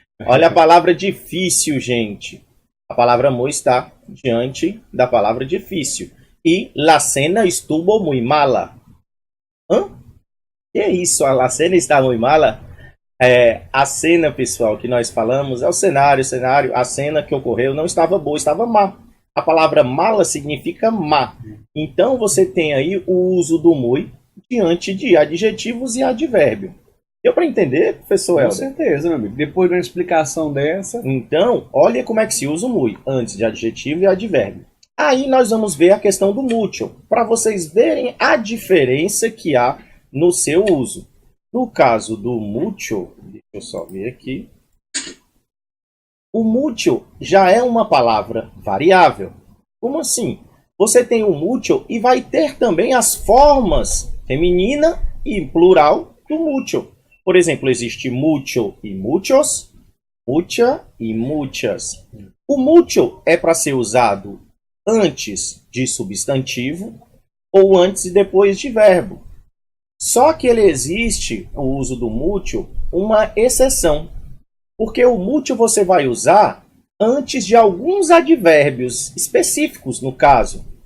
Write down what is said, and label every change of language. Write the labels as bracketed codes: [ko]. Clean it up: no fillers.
[pt] Olha a palavra difícil, gente. A palavra muy está diante da palavra difícil. [es] E la cena estuvo muy mala. [pt] Que é isso? A cena está [es] muy mala? [pt] A cena, pessoal, que nós falamos é o cenário. A cena que ocorreu não estava boa, estava má. A palavra mala significa má. Então, você tem aí o uso do muy diante de adjetivos e advérbio. Deu para entender, professor Helder? Com certeza, meu amigo. Depois de uma explicação dessa... Então, olha como é que se usa o muy, antes de adjetivo e advérbio. Aí nós vamos ver a questão do mucho, para vocês verem a diferença que há no seu uso. No caso do mucho, deixa eu só ver aqui. O mucho já é uma palavra variável. Como assim? Você tem o mucho e vai ter também as formas feminina e plural do mucho. Por exemplo, existe mucho e muchos, mucha e muchas. O mucho é para ser usado antes de substantivo ou antes e depois de verbo. Só que ele existe, o uso do mucho, uma exceção. Porque o mucho você vai usar antes de alguns advérbios específicos, no caso.